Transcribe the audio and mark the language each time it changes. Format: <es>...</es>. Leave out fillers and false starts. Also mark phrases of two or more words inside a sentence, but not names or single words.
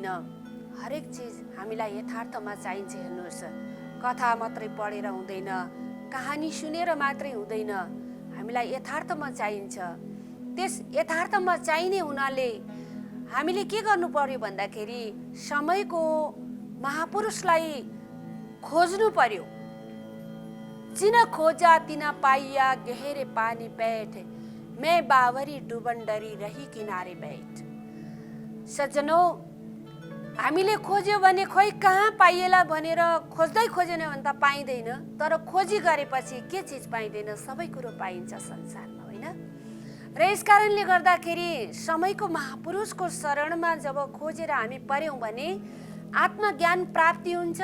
<ne>हरेक चिज हामीलाई यथार्थमा चाहिन्छ। हेर्नुहोस्, कथा मात्रै पढेर हुँदैन, कहानी सुनेर मात्रै हुँदैन, हामीलाई यथार्थमा चाहिन्छ। त्यस यथार्थमा चाहिने हुनाले हामीले के गर्नु पर्यो भन्दाखेरि समयको महापुरुषलाई खोज्नु पर्यो।</ne> <hi>जिन खोजा तिन पाइया, गहरे पानी बैठ, मैं बावरी डुबन डरी रही किनारे बैठ।</hi> <ne>सज्जनौ, हामीले खोज्यो भने खोइ कहाँ पाइएला भनेर खोज्दै खोजेन भने त पाइँदैन। तर खोजी गरेपछि के चिज पाइँदैन? सबै कुरो पाइन्छ संसारमा, होइन? र यस कारणले गर्दाखेरि समयको महापुरुषको शरणमा जब खोजेर हामी पर्यौँ भने आत्मज्ञान प्राप्ति हुन्छ।</ne>